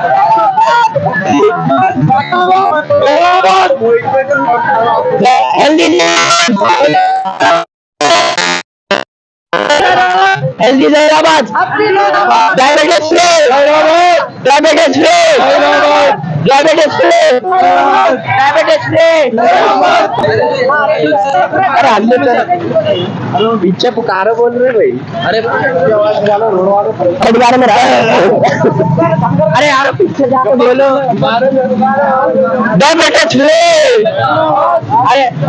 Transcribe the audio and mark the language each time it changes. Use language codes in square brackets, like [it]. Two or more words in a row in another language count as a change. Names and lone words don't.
[en] Healthy Healthy Hyderabad! Diabetes free! Diabetes free! Diabetes free! Diabetes free! [hi] अरे हेलो पीछे पुकारो बोल रहे भाई अरे बारे में अरे यार पीछे जाकर बोलो [en] diabetes free [hi] अरे